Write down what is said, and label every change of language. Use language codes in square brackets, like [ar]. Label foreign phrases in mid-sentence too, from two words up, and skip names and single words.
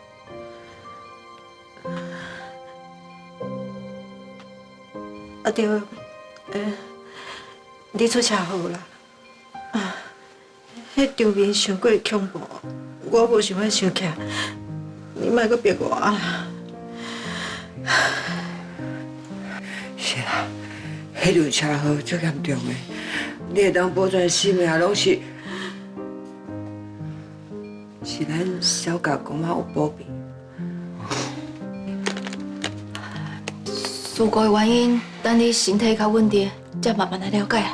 [nan] 对，你出车祸啦！迄场面伤过恐怖，我无想要想起来，你莫阁逼我啦。是迄辆车祸最严重的，你会当保全性命，拢是咱小甲公妈有保庇。事故的原因，等你身体较稳定，再慢慢来了解。